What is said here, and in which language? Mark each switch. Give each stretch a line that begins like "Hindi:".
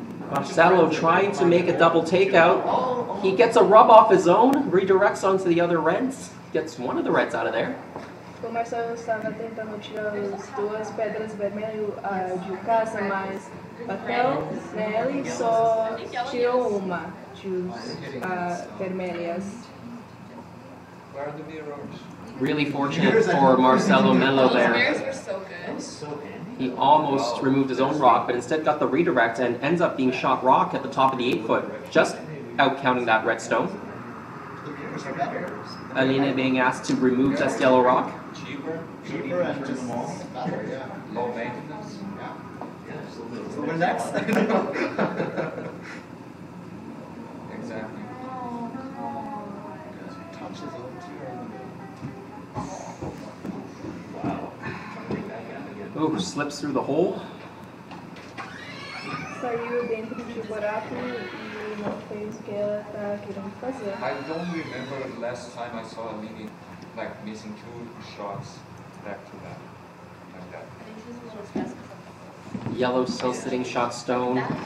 English: Marcelo trying to make a double takeout. He gets a rub off his own, redirects onto the other reds, gets one of the reds out of there.
Portuguese: O Marcelo estava tentando tirar as duas pedras vermelhas de casa, mas bateu nele e só tirou uma de vermelhas.
English: Where are the mirrors? Really fortunate for Marcelo Melo Those there. mirrors were so good. He almost removed his own rock, but instead got the redirect and ends up being shot rock at the top of the 8-foot, just out counting that red stone. Alina being asked to remove this yellow rock. Cheaper and just better, yeah. low maintenance. So we're next. Exactly. Touches over Ooh, slips through the hole.
Portuguese: Saiu dentro de buraco e não fez o que ela tá querendo fazer.
English: I don't remember last time I saw a mini like missing 2 shots back to back like that. I think she was a little stressed because Yellow still sitting shot stone.